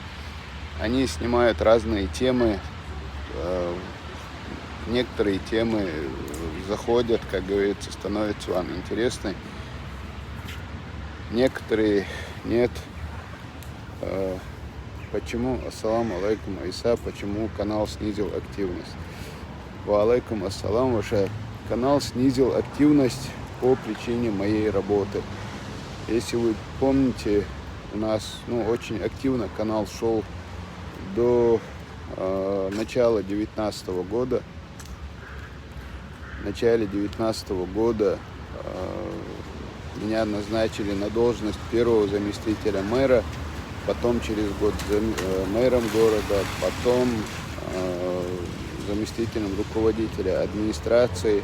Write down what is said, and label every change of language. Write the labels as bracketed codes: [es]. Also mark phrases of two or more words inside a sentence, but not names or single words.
[ru] Они снимают разные темы. Некоторые темы заходят, как говорится, становятся вам интересны. Некоторые нет. Почему, [ar] السلام عليكم, Иса, [ru] почему канал снизил активность? [ar] وعليكم السلام, [ru] ваша. Канал снизил активность по причине моей работы. Если вы помните, у нас очень активно канал шел до начала 2019 года. В начале 2019 года меня назначили на должность первого заместителя мэра, потом через год мэром города, потом заместителем руководителя администрации.